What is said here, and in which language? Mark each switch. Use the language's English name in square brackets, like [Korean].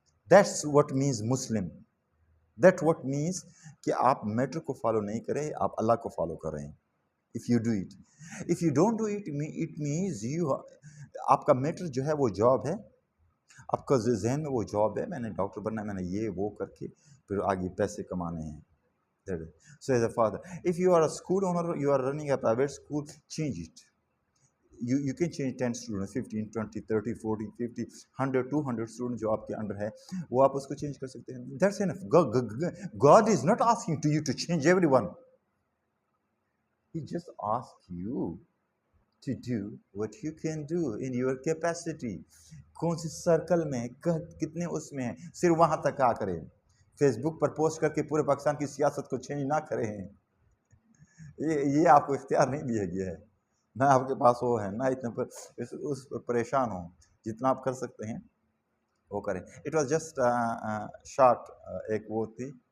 [English] That's what means مسلم. That what means [Urdu] کہ آپ metre کو فالو نہیں کریں, آپ اللہ کو فالو کر رہے ہیں. [English] if you do it, if you don't do it, it means [Urdu] آپ کا میٹر جو ہے وہ جاب ہے, آپ کا ذہن میں وہ جاب ہے, میں نے ڈاکٹر بننا ہے, میں نے یہ وہ کر کے پھر آگے پیسے کمانے ہیں. [English] So as a father, if you are a school owner, you are running a private school, change it. You can change 10 students, 15, 20, 30, 40, 50, 100, 200 students [Urdu] جو آپ کے انڈر ہے, وہ آپ اس کو چینج کر سکتے ہیں. [English] That's enough. God is not asking to you to change everyone. He just asks you to do what you can do in your capacity. [Urdu] کون سی سرکل میں, کتنے اس میں ہیں, صرف وہاں تک آ کریں. فیس بک پر پوسٹ کر کے پورے پاکستان کی سیاست کو چینج نہ کریں. یہ آپ کو اختیار نہیں دیا گیا ہے, نہ آپ کے پاس وہ ہے, نہ اتنے پر اس پر پریشان ہوں. جتنا آپ کر سکتے ہیں وہ کریں. [English] it was just short [Urdu] ایک وہ تھی.